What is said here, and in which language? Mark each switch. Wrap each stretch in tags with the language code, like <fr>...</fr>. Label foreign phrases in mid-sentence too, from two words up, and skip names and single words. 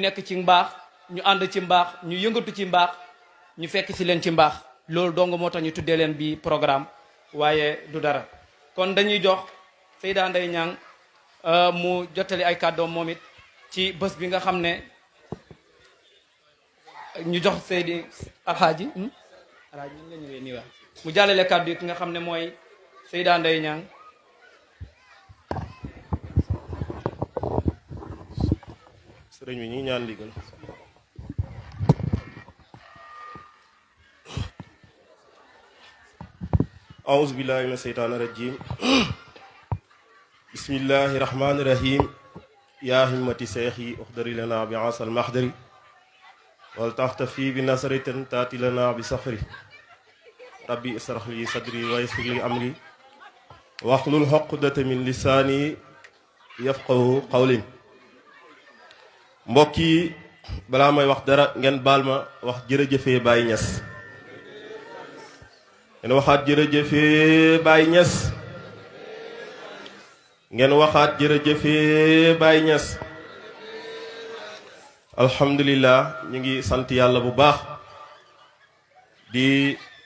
<wo>nekk ci mbaax ñu ànd ci mbaax ñu yëngatu ci mbaax ñu fekk si leen ci mbaax loolu dong moo tax ñu tuddee leen bi programme waaye du dara kon dañuy jox Seyda Ndeye Niang mu jottali ay kàddoom moom it ci bés bi nga xam ne ñu jox Seydi alxaaji ñu la ñëwee nii wax mu jàllale kàddu yi ki nga xam ne mooy Seyda Ndeye Niang sëriñ bi ñu ngi ñaan ndigal</wo> <ar>أعوذ بالله من الشيطان الرجيم بسم الله الرحمن الرحيم يا همة شيخي احضري لنا بعصا المحضر ولتحتفي بنصرة تأتي لنا بسفر ربي اشرح لي صدري ويسر لي أمري واحلل عقدة من لساني يفقهوا قولي</ar> <wo>mbokk yi balaa may wax dara ngeen baal ma wax jërëjëfee Baye Niass ngeen waxaat jërëjëfee Baye Niass ngeen waxaat jërëjëfee Baye Niass alhamdulilah ñu ngi sant yàlla bu baax di</wo>